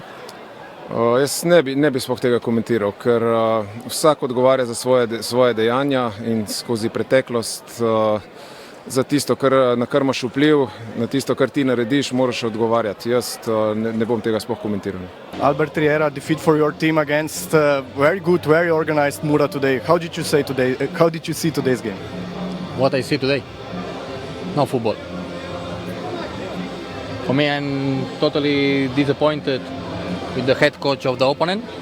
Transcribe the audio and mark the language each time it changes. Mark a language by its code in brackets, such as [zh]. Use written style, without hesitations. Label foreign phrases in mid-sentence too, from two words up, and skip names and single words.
[sl] Jaz ne bi sploh tega komentiral, ker vsak odgovarja za svoje dejanja in skozi preteklost za tisto, na kar imaš vpliv, na tisto, kar ti narediš, moraš odgovarjati. Jaz ne bom tega sploh komentiral. [en] Albert Riera, defeat for your team against very good, very organized Mura today. How did you see today's game? What I see today? No football. For me, I'm totally disappointed with the head coach of the opponent.